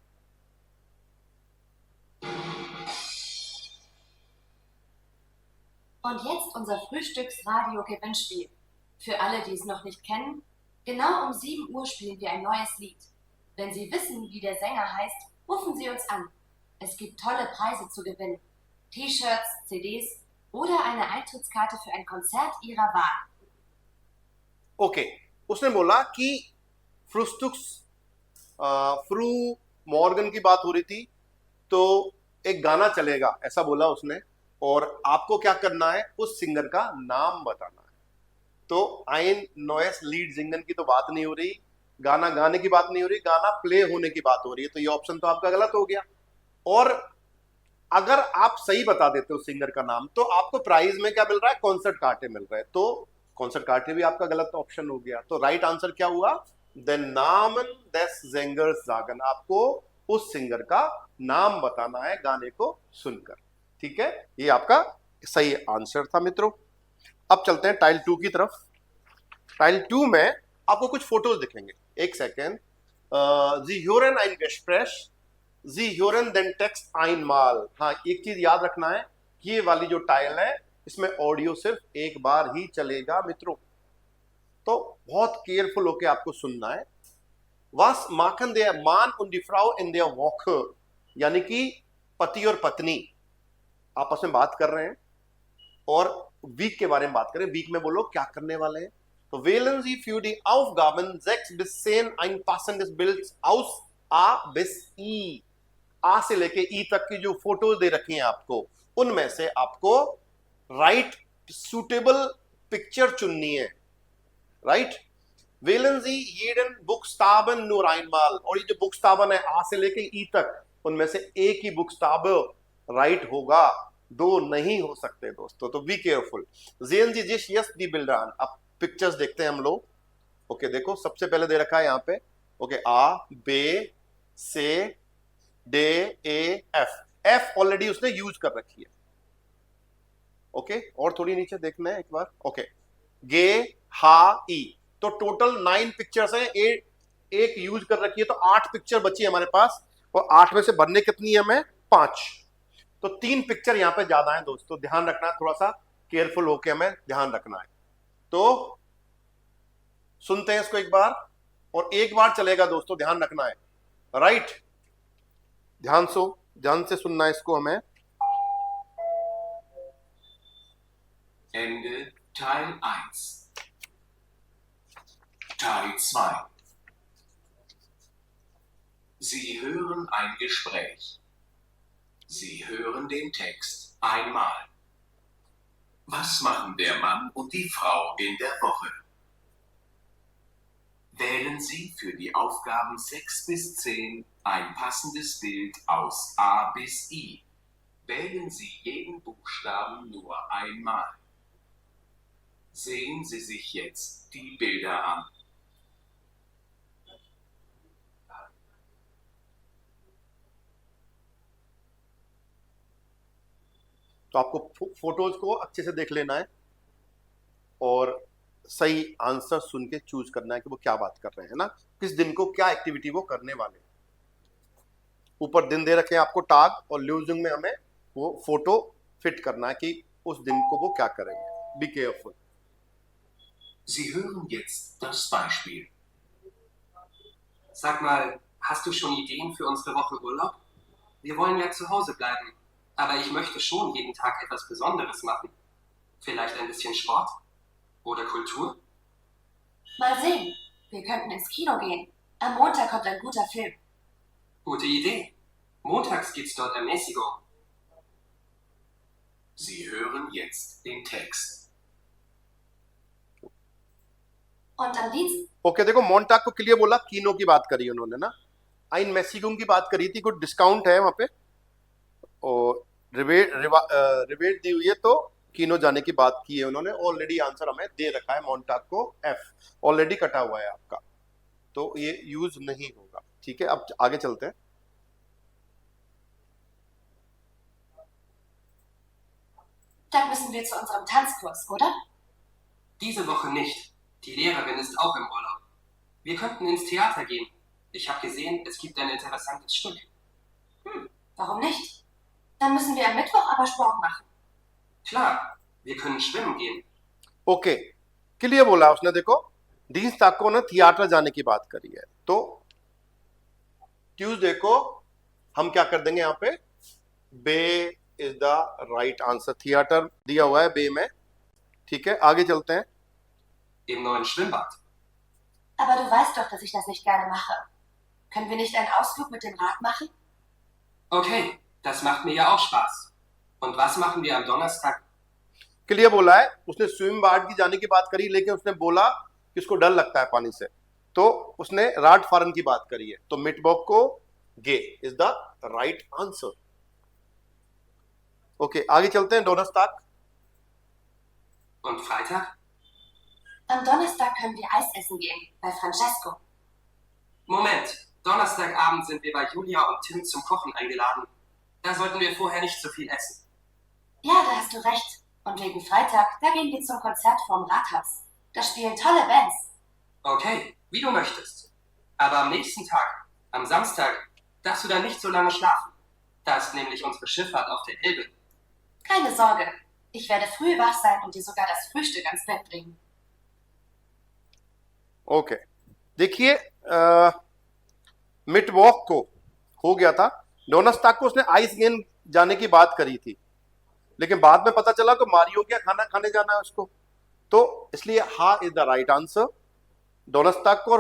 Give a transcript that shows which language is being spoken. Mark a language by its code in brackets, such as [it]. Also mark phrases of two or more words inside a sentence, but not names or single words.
[de] Und jetzt unser Frühstücksradio-Gewinnspiel. Für alle, die es noch nicht kennen, genau um 7 Uhr spielen wir ein neues Lied. Wenn Sie wissen, wie der Sänger heißt, rufen Sie uns an. Es gibt tolle Preise zu gewinnen. T-Shirts, CDs oder eine Eintrittskarte für ein Konzert Ihrer Wahl. [hi] ओके, उसने बोला कि [de] früh Morgen [hi] की बात हो रही थी, तो एक गाना चलेगा ऐसा बोला उसने, और आपको क्या करना है, उस सिंगर का नाम बताना है। तो [de] ein neues Lied singen [hi] की तो बात नहीं हो रही, गाना गाने की बात नहीं हो रही, गाना प्ले होने की बात हो रही है। तो ये ऑप्शन तो आपका गलत हो गया। और अगर आप सही बता देते हो सिंगर का नाम, तो आपको प्राइज में क्या मिल रहा है, [de] Konzert Karte [hi] मिल रहे हैं। तो [de] Konzert Karte [hi] भी आपका गलत ऑप्शन हो गया। [de] तो [en] right answer [hi] क्या हुआ, [de] den Namen des Sängers sagen, [hi] आपको उस सिंगर का नाम बताना है गाने को सुनकर। ठीक है, ये आपका सही आंसर था मित्रों। अब चलते हैं टाइल 2 की तरफ। टाइल 2 में आपको कुछ फोटोज दिखेंगे, एक सेकेंड। [de] Sie hören ein Gespräch, Sie hören den Text einmal। [hi] हाँ, एक चीज याद रखना है, ये वाली जो टाइल है इसमें ऑडियो सिर्फ एक बार ही चलेगा मित्रों, तो बहुत केयरफुल होके आपको सुनना है। [de] Was machen der Mann und die Frau in der Woche, [hi] यानी कि पति और पत्नी आपस में बात कर रहे हैं और वीक के बारे में बात करें। वीक में बोलो क्या करने वाले हैं। [de] तो wählen Sie für die Aufgaben 6 bis 10 ein passendes Bild aus A bis I। [hi] आ से लेके ई तक की जो फोटोज दे रखी हैं आपको, उनमें से आपको [en] right suitable picture [hi] चुननी है। राइट, [de] wählen Sie jeden Buchstaben nur einmal। [hi] और ये जो बुक्सताबन है आ से लेके ई तक, उनमें से एक ही बुक्सताब राइट होगा, दो नहीं हो सकते दोस्तों, तो [en] be careful. [de] sehen Sie sich jetzt die Bilder an। [hi] अब पिक्चर्स देखते हैं हम लोग। ओके देखो, सबसे पहले दे रखा है यहाँ पे, ओके [de] A B C D E F. [hi] एफ ऑलरेडी उसने यूज कर रखी है। ओके, और थोड़ी नीचे देखना है एक बार। ओके, [de] G H I. [hi] तो टोटल 9 पिक्चर्स हैं, एक यूज कर रखी है, तो 8 पिक्चर बची है हमारे पास, और 8 में से भरने कितनी है हमें? 5। तो 3 पिक्चर यहां पे ज्यादा है दोस्तों, ध्यान रखना है, थोड़ा सा केयरफुल होके हमें ध्यान रखना है। तो सुनते हैं इसको एक बार, और एक बार चलेगा दोस्तों, ध्यान रखना है। राइट, ध्यान से सुनना है इसको हमें। [de] Ende Teil 1. Teil 2. Sie hören ein Gespräch. Sie hören den Text einmal. Was machen der Mann und die Frau in der Woche? Wählen Sie für die Aufgaben 6 bis 10 ein passendes Bild aus A bis I. Wählen Sie jeden Buchstaben nur einmal. Sehen Sie sich jetzt die Bilder an. [hi] तो आपको फोटोज को अच्छे से देख लेना है और सही आंसर सुन के चूज करना है कि वो क्या बात कर रहे हैं ना, किस दिन को क्या एक्टिविटी वो करने वाले हैं। ऊपर दिन दे रखे हैं आपको टाग, और ल्यूजिंग में हमें वो फोटो फिट करना है कि उस दिन को वो क्या करेंगे। [en] be careful. [de] Sie hören jetzt das Beispiel. Sag mal, hast du schon Ideen für unsere Woche Urlaub? Wir wollen ja zu Hause bleiben, aber ich möchte schon jeden Tag etwas Besonderes machen. Vielleicht ein bisschen Sport? Oder Kultur? Mal sehen. Wir könnten ins Kino gehen. Am Montag kommt ein guter Film. Gute Idee. Montags gibt's dort Ermäßigung. Sie hören jetzt den Text. Und am Dienstag? [hi] ओके देखो, मोन्टाक को क्लियर बोला, कीनो की बात करी उन्होंने ना, [de] eine Ermäßigung [hi] की बात करी थी, कुछ डिस्काउंट है वहां पे, और रिवेट दी हुई है, तो कीनो जाने की बात की है उन्होंने। ऑलरेडी आंसर हमें दे रखा है, मोन्टाक को एफ ऑलरेडी कटा हुआ है आपका, तो ये यूज नहीं होगा। ठीक है, अब आगे चलते हैं। [de] Dann müssen wir zu unserem Tanzkurs, oder? Diese Woche nicht. Die Lehrerin ist auch im Urlaub. Wir könnten ins Theater gehen. Ich habe gesehen, es gibt ein interessantes Stück. Warum nicht? Dann müssen wir am Mittwoch aber Sport machen. Klar, wir können schwimmen gehen. [hi] ओके, क्लियर बोला उसने। देखो, दींस्ताक को ना थिएटर जाने की बात करी है, तो ट्यूसडे को हम क्या कर देंगे यहाँ पे? [en] B is the right answer. [hi] थिएटर दिया हुआ है बे में। ठीक है, आगे चलते हैं। [de] Im neuen Schwimmbad. Aber du weißt doch, dass ich das nicht gerne mache. Können wir nicht einen Ausflug mit dem Rad machen? Okay, das macht mir ja auch Spaß. Und was machen wir am Donnerstag? [hi] क्लियर बोला है उसने, [de] Schwimm Bad [hi] की जाने की बात करी, लेकिन उसने बोला कि उसको डर लगता है पानी से, तो उसने [de] Rad fahren [hi] की बात करी है, तो मिटबॉक को [en] G is the right answer. [hi] ओके, आगे चलते हैं। डोनस्ताक। [de] Und Freitag? Am Donnerstag können wir Eis essen gehen, bei Francesco. Moment, Donnerstagabend sind wir bei Julia und Tim zum Kochen eingeladen. Da sollten wir vorher nicht so viel essen. Ja, da hast du recht. Und wegen Freitag, da gehen wir zum Konzert vorm Rathaus. Da spielen tolle Bands. Okay, wie du möchtest. Aber am nächsten Tag, am Samstag, darfst du dann nicht so lange schlafen. Da ist nämlich unsere Schifffahrt auf der Elbe. Keine Sorge. Ich werde früh wach sein und dir sogar das Frühstück ans Bett bringen. [hi] ओके देखिए [de] Mitt Woch [hi] को हो गया था, डोनास्टाक को उसने [de] Eis gehen [hi] जाने की बात करी थी, लेकिन बाद में पता चला कि मारियो क्या खाना खाने जाना है उसको, तो इसलिए [en] H is the right answer [hi] डोनास्टाक को।